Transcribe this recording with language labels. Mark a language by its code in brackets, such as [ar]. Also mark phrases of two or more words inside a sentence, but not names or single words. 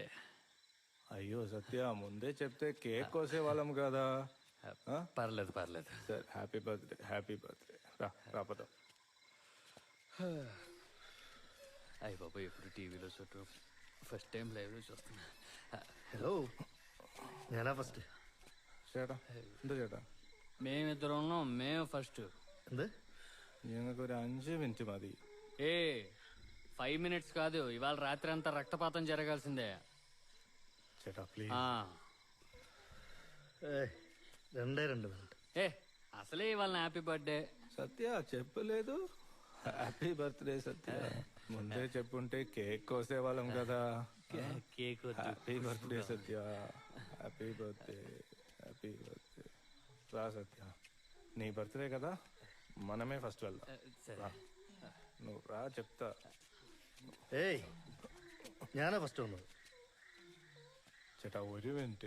[te] అయ్యో సత్య, ముందే చెప్తే కేక్ కోసే వాళ్ళం కదా. పర్లేదు పర్లేదు. [en] సరే, happy birthday, happy birthday. రాపద. [te] అయ్య బాబు, ఎప్పుడు టీవీలో చుట్టూ [en] first time liveలో [te] చూస్తున్నా. [ml] ഹലോ, ഞാനാ ഫസ്റ്റ്. ചേട്ടാ, എന്താ ചേട്ടാ? [te] మేమిద్దరం ఉన్నాం, మేము ఫస్ట్. [ml] എന്ത്? ഞങ്ങൾക്ക് ഒരു 5 മിനിറ്റ് മതി. [te] 5 minutes కాదు, ఇవాళ రాత్రి అంతా రక్తపాతం జరగాల్సిందే. [ml] ചേട്ടാ ప్లీజ్. രണ്ടേ 2 മിനിറ്റ്. [te] అసలే ఇవాళ [en] happy birthday. [te] సత్య చెప్పలేదు. [en] happy birthday [te] సత్య. ముందే చెప్పుంటే కేక్ కోసే వాళ్ళం కదా. కేక్ [en] happy birthday సత్య, happy birthday, happy birthday. [te] రా సత్య, నీ బర్త్డే కదా, మనమే ఫస్ట్ వెళ్దాం. రా, నువ్వు రా చెప్తా. [ml] ഏയ്, ഞാനാ ഫസ്റ്റ് വന്നത്. ചേട്ടാ ഒരു മിനിറ്റ്.